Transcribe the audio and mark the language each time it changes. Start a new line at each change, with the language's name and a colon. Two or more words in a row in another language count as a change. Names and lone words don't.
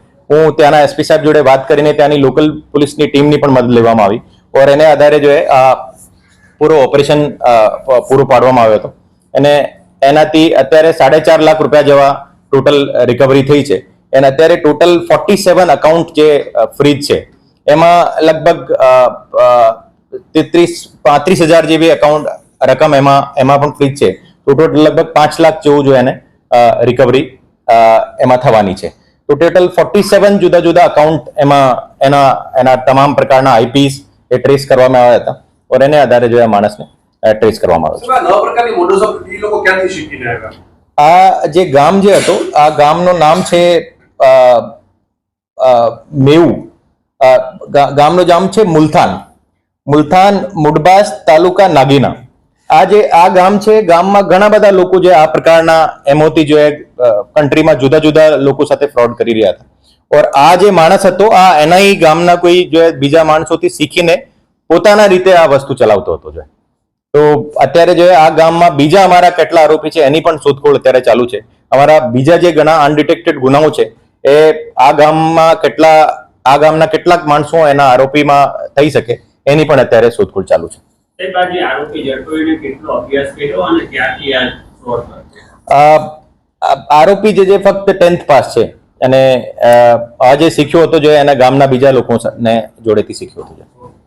Gujarati: હું ત્યાંના એસપી સાહેબ જોડે વાત કરીને ત્યાંની લોકલ પોલીસની ટીમની પણ મદદ લેવામાં આવી और એને આધારે જો આ પૂરો ઓપરેશન પૂરું પાડવામાં આવ્યો હતો અને એનાથી અત્યારે 4.5 લાખ રૂપિયા જેવા ટોટલ રિકવરી થઈ છે અને અત્યારે ટોટલ 47 અકાઉન્ટ જે ફ્રીજ છે એમાં લગભગ 35,000 જેવી અકાઉન્ટ રકમ એમાં પણ ફ્રીજ છે તો ટોટલ લગભગ 5 લાખ જેવું જો એને રિકવરી એમાં થવાની છે। તો ટોટલ 47 જુદા જુદા અકાઉન્ટ એના તમામ પ્રકારના આઈપીસ એ ટ્રેસ કરવામાં આવ્યા હતા ઔર એને આધારે જો માણસને ટ્રેસ કરવામાં આવ્યો છે। નવા પ્રકારની મોડસ ઑફ ઈ લોકો ક્યાંથી શીખીને આવ્યા? આ જે ગામ જે હતો આ ગામનો નામ છે મેઊ। ગામનો નામ છે મુલથાન મુડબાસ તાલુકા નાગીના। આ ગામ છે ગામમાં ઘણા બધા લોકો જે આ પ્રકારના એમઓટી જો હૈ કંટ્રી મેં જુદા જુદા લોકો સાથે ફ્રૉડ કરી રહ્યા થા ઔર આ જે માણસ હતો આ એના હી ગામના કોઈ જો હૈ બીજા માણસોથી શીખીને પોતાના રીતે આ વસ્તુ ચલાવતો હતો જો। તો અત્યારે જો હૈ આ ગામમાં બીજા અમારા કેટલા આરોપી છે એની પણ શોધખોળ અત્યારે ચાલુ છે। અમારા બીજા જે ઘણા અનડિટેક્ટેડ ગુનાઓ છે એ આ ગામમાં ગામના કેટલાક માણસો એના આરોપીમાં થઈ શકે એની પણ અત્યારે શોધખોળ ચાલુ છે। આરોપી જે ફક્ત 10th પાસ છે અને આ જે શીખ્યો હતો જો એના ગામના બીજા લોકો ને જોડેથી શીખ્યો હતો।